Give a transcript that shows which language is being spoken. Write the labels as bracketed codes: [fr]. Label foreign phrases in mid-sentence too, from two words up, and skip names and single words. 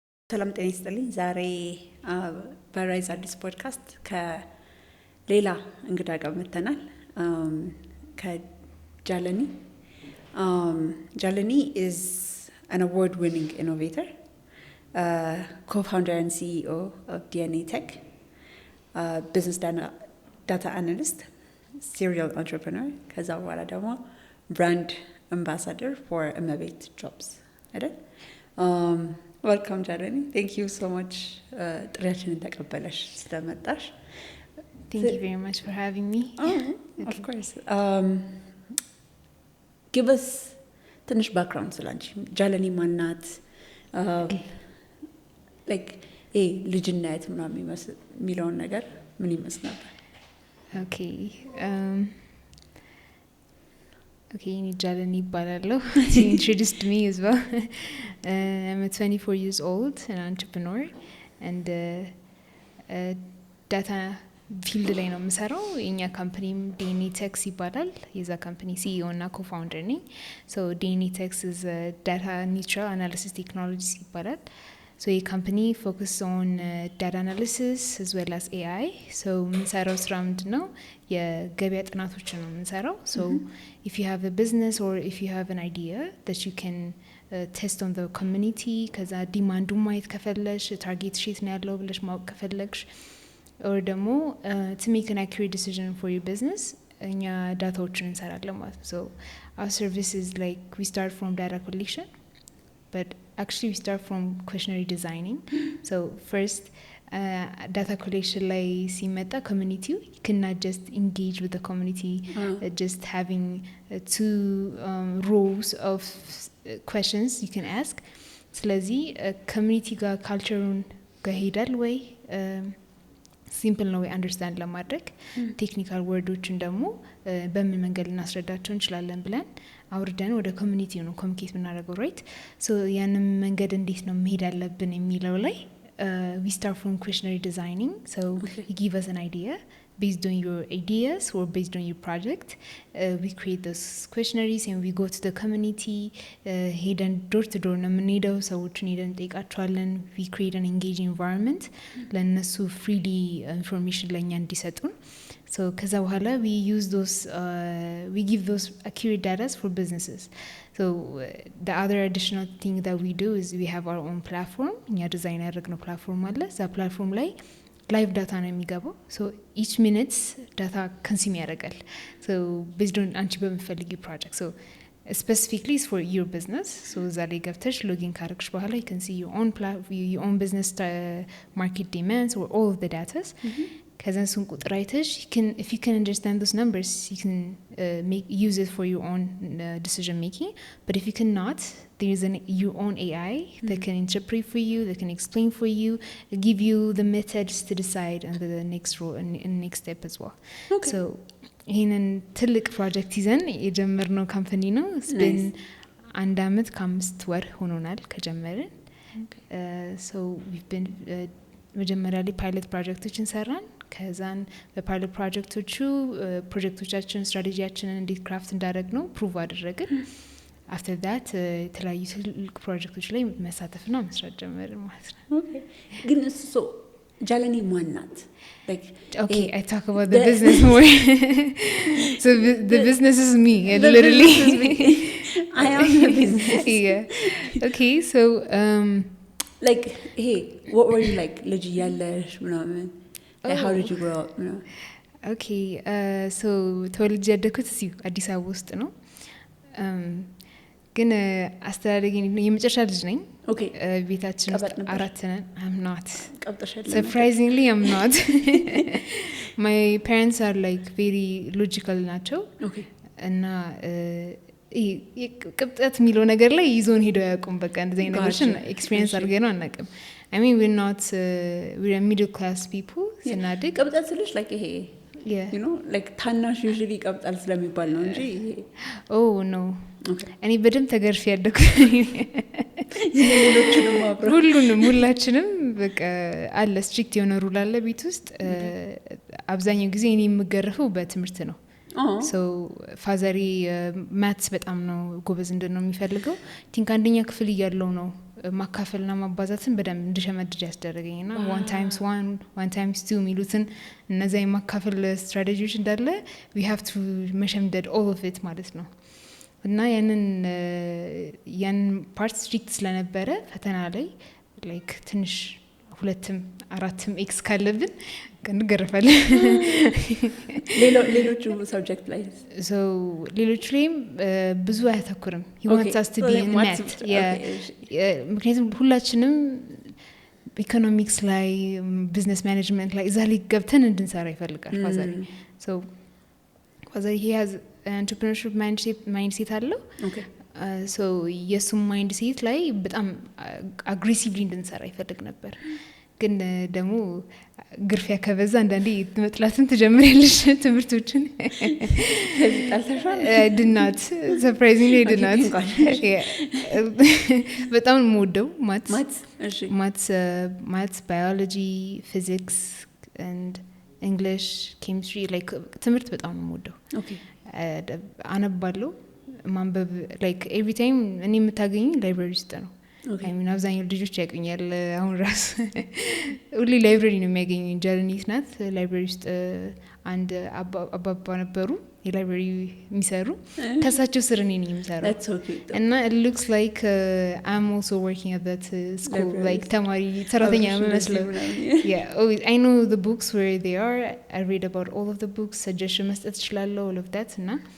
[am] ሰላም ጤና ይስጥልኝ። ዛሬ በራይዝ አዲስ ፖድካስት ከሌላ እንግዳ ጋር መተናል። ከጃለኒ [en] ጃለኒ is an award-winning innovator, co-founder and CEO of DNE Tech, business data analyst, serial entrepreneur, [am] ከዛ በኋላ ደግሞ [en] brand ambassador for Emabate Jobs. አይደል? Welcome, Jalani. Thank you so much. [am] ጥሪያችንን ተቀበለሽ ስለመጣሽ. [en] Thank you very much for having me. Okay. Of course. Give us ትንሽ background ስላንቺ. [am] ጃለኒ ማናት? Like ልጅነት ምናምን የሚለውን ነገር ምን ይመስል ነበር? [en] Okay. Okay, Jalani T.chali. She introduced me as well. I'm 24 years old, an entrepreneur, and data field [am] ላይ ነው የምሰራው። የኛ ካምፓኒ [en] DNE Tech [am] ይባላል። የዛ ካምፓኒ [en] CEO እና co-founder ነኝ። So DNE Tech is data neutral analysis technology [am] ይባላል. [en] So the company focuses on data analysis as well as AI. [am] So የምንሰራው ስራ ምንድነው? የገበያ ጥናቶችን ነው የምንሰራው. [en] So if you have a business or if you have an idea that you can test on the community, [am] ከዛ ዲማንዱ ማየት ከፈለሽ ታርጌት ሺት ነው ያለው ብለሽ ማወቅ ከፈለግሽ or ደግሞ [en] to make an accurate decision for your business, [am] እኛ ዳታዎችን እንሰራለን ማለት ነው. [en] So our service is like we start from data collection, but actually we start from questionnaire designing. So first data collection [am] ላይ ሲመጣ [en] community, you cannot just engage with the community just having two rows of questions you can ask. [am] ስለዚህ community ጋር culture-ን ጋር ሄዳል ወይ ሲምፕል ነው አንደርስታንድ ለማድረግ ቴክኒካል ወርዶችን ደግሞ በምን መንገድ እናስረዳቸው እንችላለን ብለን አውርደን ወደ ኮሚኒቲው ነው ኮሙኒኬት እናደርገው [en] right so [am] ያንን መንገድ እንዴት ነው መሄድ ያለብን የሚለው ላይ [en] we start from questionnaire designing. So you give us an idea based on your ideas or based on your project. We create those questionnaires and we go to the community, [am] ሄደን [en] door to door [am] ነው የምንሄደው ሰዎችን ሄደን ጠይቃቸዋለን. [en] We create an engaging environment ለነሱ freely information [am] ለኛ እንዲሰጡን. [en] So [am] ከዛ በኋላ [en] we use those we give those accurate data for businesses. So the other additional thing that we do is we have our own platform. [am] እኛ ዲዛይን ያደረግነው ፕላትፎርም አለ. እዛ ፕላትፎርም ላይ live data ነው የሚገባው. [en] So each minute data consume ያደርጋል. So based on አንቺ በምትፈልጊው project. So specifically is for your business. So [am] እዛ ላይ ገብተሽ [en] login [am] ካደረግሽ በኋላ [en] you can see your own business market demands or all of the data. [am] ከዛ እሱን ቁጥር አይተሽ [en] if you can understand those numbers you can use it for your own decision making. But if you cannot, there is your own AI that can interpret for you, that can explain for you, give you the methods to decide on the next role and next step as well. Okay. [am] So ይሄንን ትልቅ ፕሮጀክት ይዘን የጀመርነው ካምፓኒ ነው. [en] It's been [am] አንድ አመት ከ5 ወር ሆኖናል ከጀመርን. So [en] we've been [am] መጀመሪያ ላይ ፓይለት ፕሮጀክቶችን ሰራን. ከዛን በፓይለት ፕሮጀክቶቻችን ስትራቴጂያችንን እንዴት ክራፍት እንዳደረግነው ፕሩቭ አደረግን. [en] after that [am] የተለያዩ ትልቅ ፕሮጀክቶች ላይ መሳተፍና መስራት ጀመርን ማለት ነው. Okay. ግን so ጃለኒ ማናት? [en] Like okay, I talk about the business more. So the business is me, literally. I am the business. Yeah. Okay, so like hey, what were you like [am] ልጅ ያለሽ ምናምን? [en] How did you grow up? [am] Okay, so ተወልጄ ያደኩት እዚሁ አዲስ አበባ ውስጥ ነው. ግን አስተዳደጌ የመጨረሻ ልጅ ነኝ. [en] Okay. [am] ቤታችን ውስጥ አራት ነን. [en] I'm not. [am] ቀብጠሻል? [en] Surprisingly, I'm not. My parents are like very logical ናቸው. Okay. [am] እና ቅብጠት የሚለው ነገር ላይ ይዞን ሄደው ያውቁም በቃ እንደዚህ አይነት ነገሮችን ኤክስፒሪየንስ አድርገን አናውቅም. [en] I mean we're a middle class people. [am] ስናድግ ቅብጠት ስልሽ like ይሄ [en] you know [am] like ታናሽ usually ቀብጣል ስለሚባል ነው እንጂ [en] oh no. Okay. [am] እኔ በደም ተገርፍ ያደኩ ሌሎችንም አብረው ሁላችንም በቃ አለ ስትሪክት የሆነ ሩል አለ ቤት ውስጥ አብዛኛው ጊዜ እኔ የምገረፈው በትምህርት ነው. So ፋዘሪ ማትስ በጣም ነው ጎበዝ እንደሆነ የሚፈልገው. ቲንክ አንደኛ ክፍል እያለው ነው ማካፈልና ማባዛትን በደንብ እንድሸመድድ ያስደረገኝና 1 times 1 1 times 2 ሚሉትን እነዛ የማካፈል ስትራቴጂዎች እንዳለ [en] we have to [am] መሸምደድ [en] all of it [am] ማለት ነው እና ያን ፓርት ስትሪክት ስለነበረ ፈተና ላይ like ትንሽ 2 4 ኤክስ ካለብን እንገረፋለን ሌሎቹ ሰብጀክት ላይ so ሌሎቹ ላይም ብዙ አያተኩርም [en] he wants us to be in net [am] ምክንያቱም ሁላችንም ኢኮኖሚክስ ላይ ቢዝነስ ማኔጅመንት ላይ እዛ ላይ ገብተን እንድንሰራ ይፈልጋል ፋዘር so ፋዘር [en] he has entrepreneurship mindset [am] አለው so የሱ mindset ላይ በጣም aggressively እንድንሰራ ይፈልግ ነበር ግን ደግሞ ግርፊያ ከበዛ አንዳንዴ መጥላትን ትጀምሪያለሽ ትምርቶችን [en] did not surprisingly did not [am] በጣም የምወደው [en] maths biology physics and English chemistry like [am] ትምርት በጣም የምወደው አነባለሁ ማንበብ [en] like every [am] time እኔ የምታገኝ ላይብራሪ ውስጥ ነው [en] I mean [am] አብዛኛው ልጆች ያቀኛል አሁን ራስ ሁሌ ላይብራሪ ነው የሚያገኙኝ ጃላኒ ናት ላይብራሪ ውስጥ አንድ አባባ ነበሩ የላይብራሪ የሚሰሩ ከሳቸው ስር እኔ ነኝ የምሰራው [en] and it looks like I'm also working at that school [am] like ተማሪ ሰራተኛ መስለው [en] I know the books [am] where they are I read about all of the books suggestion መስጠት እችላለሁ [en] all of that [am] እና